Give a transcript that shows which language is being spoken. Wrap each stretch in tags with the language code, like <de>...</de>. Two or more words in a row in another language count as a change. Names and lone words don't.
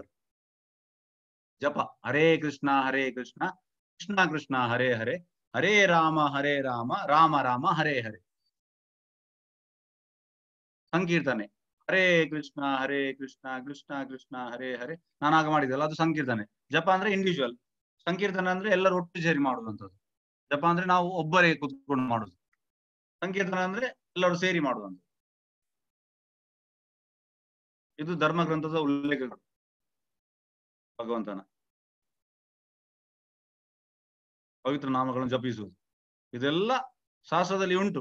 <sa>ಜಪ ಹರೇ ಕೃಷ್ಣ ಕೃಷ್ಣ ಕೃಷ್ಣ ಹರೇ ಹರೇ, ಹರೇ ರಾಮ ರಾಮ ರಾಮ ಹರೇ ಹರೇ. ಸಂಕೀರ್ತನೆ ಹರೇ ಕೃಷ್ಣ ಕೃಷ್ಣ ಕೃಷ್ಣ ಹರೇ ಹರೇ.</sa> <kn>ನಾನಾಗ ಮಾಡಿದಲ್ಲ ಅದು ಸಂಕೀರ್ತನೆ. ಜಪ ಅಂದ್ರೆ ಇಂಡಿವಿಜುವಲ್. ಸಂಕೀರ್ತನೆ ಅಂದ್ರೆ ಎಲ್ಲರೂ ಒಟ್ಟು ಸೇರಿ ಮಾಡುವಂಥದ್ದು. ಜಪ ಅಂದ್ರೆ ನಾವು ಒಬ್ಬರೇ ಕೂತ್ಕೊಂಡು ಮಾಡುದು. ಸಂಕೀರ್ತನೆ ಅಂದ್ರೆ ಎಲ್ಲರೂ ಸೇರಿ ಮಾಡುವಂಥದ್ದು. ಇದು ಧರ್ಮ ಗ್ರಂಥದ ಉಲ್ಲೇಖಗಳು. ಭಗವಂತನ ಪವಿತ್ರ ನಾಮಗಳನ್ನು ಜಪಿಸುವುದು ಇದೆಲ್ಲ ಶಾಸ್ತ್ರದಲ್ಲಿ ಉಂಟು.</kn>